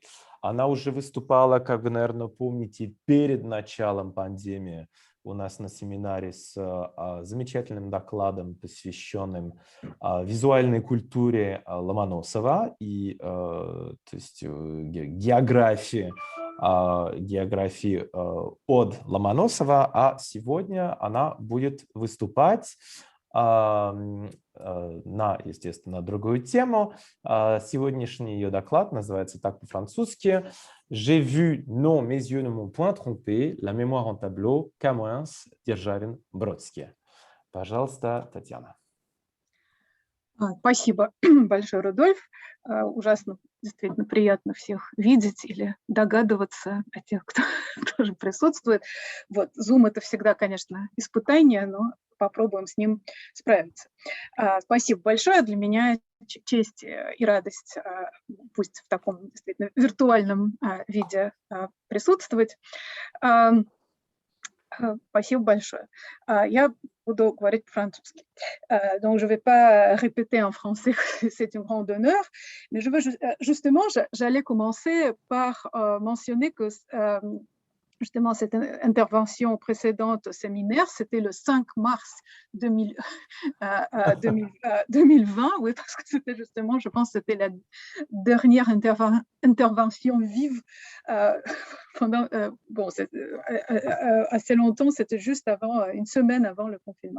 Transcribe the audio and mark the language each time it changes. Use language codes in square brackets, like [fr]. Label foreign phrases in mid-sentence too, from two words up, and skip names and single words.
[ru] Она уже выступала, как вы, наверное, помните, перед началом пандемии у нас на семинаре с замечательным докладом, посвященным визуальной культуре Ломоносова и то есть, географии от Ломоносова, а сегодня она будет выступать естественно, другую тему. Сегодняшний ее доклад называется так по-французски [fr] «J'ai vu, non, mes yeux ne m'ont point trompé, la mémoire en tableau, [ru] Камоэнс, Державин, Бродский». Пожалуйста, Татьяна. Спасибо большое, Рудольф. Ужасно, действительно приятно всех видеть или догадываться о тех, кто тоже присутствует. Вот, Zoom – это всегда, конечно, испытание, но попробуем с ним справиться. Спасибо большое. Для меня честь и радость, пусть в таком действительно виртуальном виде присутствовать. Спасибо большое. Я буду говорить по-французски. [fr] Donc, je ne vais pas répéter en français, c'est un grand honneur, mais je veux justement, j'allais commencer par mentionner que justement cette intervention précédente au séminaire, c'était le 5 mars 2020, oui, parce que c'était justement, je pense, c'était la dernière intervention vive pendant assez longtemps, c'était juste avant, une semaine avant le confinement.